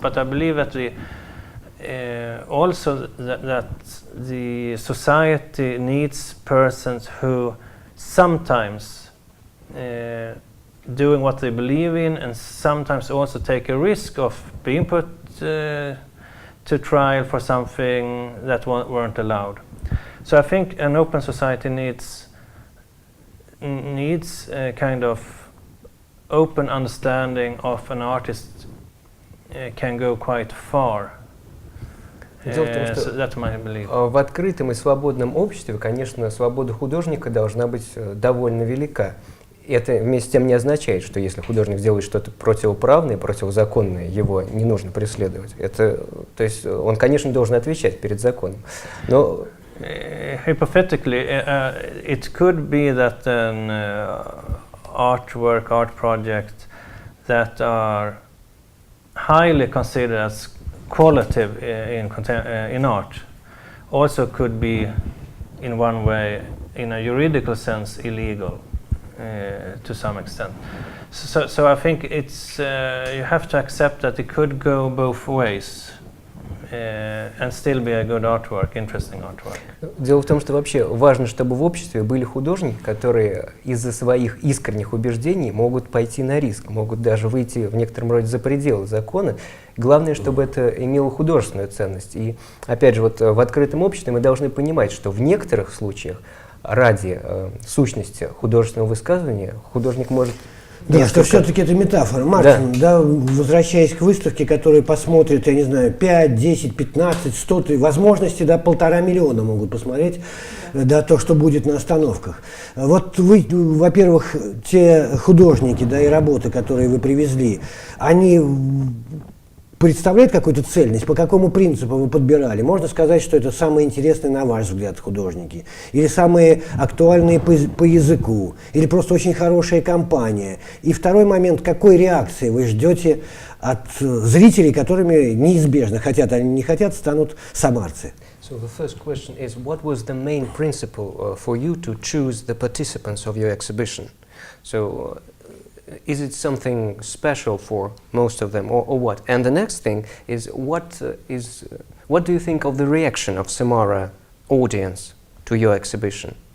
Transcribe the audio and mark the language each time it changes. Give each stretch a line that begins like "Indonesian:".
English: But I believe that also that the society needs persons who sometimes doing what they believe in, and sometimes also take a risk of being put to trial for something that weren't allowed. So I think an open society needs a kind of open understanding of an artist can go quite far.
Russian: Дело в том, что
English: So that's my belief.
Russian: в открытом и свободном обществе, конечно, свобода художника должна быть довольно велика. Это вместе с тем не означает, что если художник делает что-то противоправное, противозаконное, его не нужно преследовать. То есть он, конечно, должен отвечать перед законом. Но
English: hypothetically, it could be that an art project that are highly considered as qualitative in art also could be, in one way, in a juridical sense, illegal. to some extent. So I think it's you have to accept that it could go both ways. And still be a good artwork, interesting artwork.
Russian: Дело в том, что вообще важно, чтобы в обществе были художники, которые из-за своих искренних убеждений могут пойти на риск, могут даже выйти в некотором роде за пределы закона. Главное, чтобы это имело художественную ценность. И опять же, вот в открытом обществе мы должны понимать, что в некоторых случаях ради сущности художественного высказывания художник может... Да, что все-таки это метафора. Мартин, да, возвращаясь к выставке, которая посмотрит, я не знаю, 5, 10, 15, 100, возможности, да, 1,5 миллиона могут посмотреть, да, то, что будет на остановках. Вот вы, во-первых, те художники, да, и работы, которые вы привезли, они представляют какую-то цельность? По какому принципу вы подбирали? Можно сказать, что это самые интересные, на ваш взгляд, художники? Или самые актуальные по языку? Или просто очень хорошая компания? И второй момент, какой реакции вы ждете от зрителей, которыми неизбежно, хотят они не хотят, станут самарцы?
English: So the first question is, what was the main principle for you to choose the participants of your exhibition? So is it something special for most of them, or what? And the next thing is, what do you think of the reaction of Samara audience to your exhibition?